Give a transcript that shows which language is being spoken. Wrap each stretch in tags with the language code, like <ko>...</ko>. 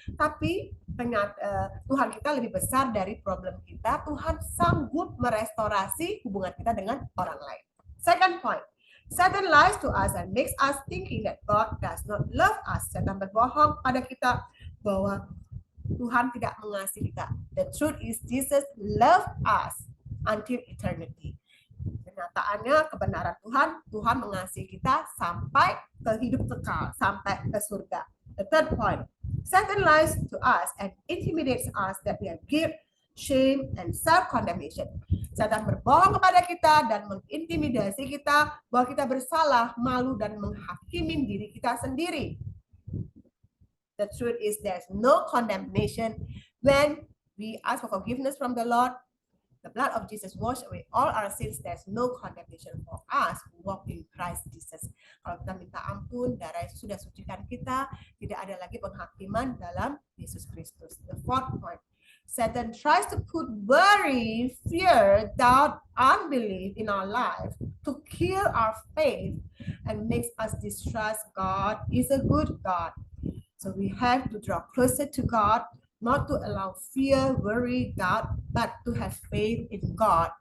<id>Tapi Tuhan kita lebih besar dari problem kita. Tuhan sanggup merestorasi hubungan kita dengan orang lain.</id> <en>Second point, Satan lies to us and makes us thinking that God does not love us.</en> <id>Satan berbohong pada kita bahwa Tuhan tidak mengasihi kita.</id> <en>The truth is Jesus loved us until eternity.</en> <id>Kenyataannya kebenaran Tuhan mengasihi kita sampai ke hidup kekal, sampai ke surga.</id> <en>The third point, Satan lies to us and intimidates us that we have guilt, shame, and self-condemnation.</en> <id>Satan berbohong kepada kita dan mengintimidasi kita bahwa kita bersalah, malu, dan menghakimi diri kita sendiri.</id> <en>The truth is there's no condemnation when we ask for forgiveness from the Lord. The blood of Jesus wash away all our sins. There's no condemnation for us who walk in Christ Jesus.</en> <id>Kalau kita minta ampun, darah Yesus sudah sucikan kita. Tidak ada lagi penghakiman dalam Yesus Kristus.</id> <en>The fourth point, Satan tries to put worry, fear, doubt, unbelief in our life to kill our faith and makes us distrust God is a good God. So we have to draw closer to God, not to allow fear, worry, doubt, but to have faith in God.</en>